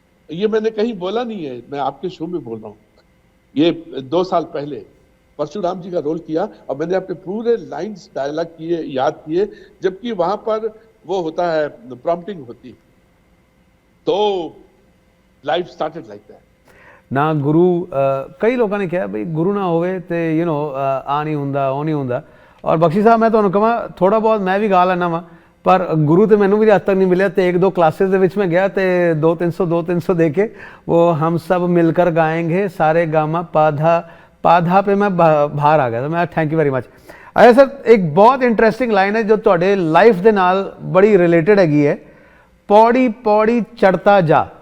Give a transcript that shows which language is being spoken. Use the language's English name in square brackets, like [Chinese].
[Hindi] ये मैंने कहीं बोला नहीं है, मैं आपके शो में बोल रहा हूँ। ये 2 साल पहले परशुराम जी का रोल किया, और मैंने अपने पूरे लाइन्स डायलॉग किए, याद किए, जबकि वहां पर वो होता है प्रॉम्प्टिंग होती, तो [English] Life started like that. [Punjabi] ਨਾ ਗੁਰੂ, ਕਈ ਲੋਕਾਂ ਨੇ ਕਿਹਾ ਬਈ ਗੁਰੂ ਨਾ ਹੋਵੇ ਤੇ ਆ ਨਹੀਂ ਹੁੰਦਾ, ਉਹ ਨਹੀਂ ਹੁੰਦਾ। ਔਰ ਬਖਸ਼ੀ ਸਾਹਿਬ, ਮੈਂ ਤੁਹਾਨੂੰ ਕਹਾਂ ਥੋੜਾ ਬਹੁਤ ਮੈਂ ਵੀ ਗਾ ਲੈਣਾ ਵਾ, ਪਰ ਗੁਰੂ ਤੇ ਮੈਨੂੰ ਵੀ ਅੱਜ ਤੱਕ ਨਹੀਂ ਮਿਲਿਆ। ਤੇ 1-2 ਕਲਾਸਿਸ ਦੇ ਵਿੱਚ ਮੈਂ ਗਿਆ ਤੇ 2-300 ਦੇ ਕੇ ਉਹ [Hindi] ਹਮ ਸਭ ਮਿਲकर गाएंगे सारे गामा पाधा पे मैं बाहर आ गया था। मैं [English] Thank you very much. [Hindi] अच्छा सर, एक बहुत इंटरेस्टिंग लाइन है जो [Punjabi] ਤੁਹਾਡੇ ਲਾਈਫ ਦੇ ਨਾਲ ਬੜੀ ਰਿਲੇਟਡ ਹੈਗੀ ਹੈ, ਪੌੜੀ ਪੌੜੀ ਚੜਤਾ ਜਾ।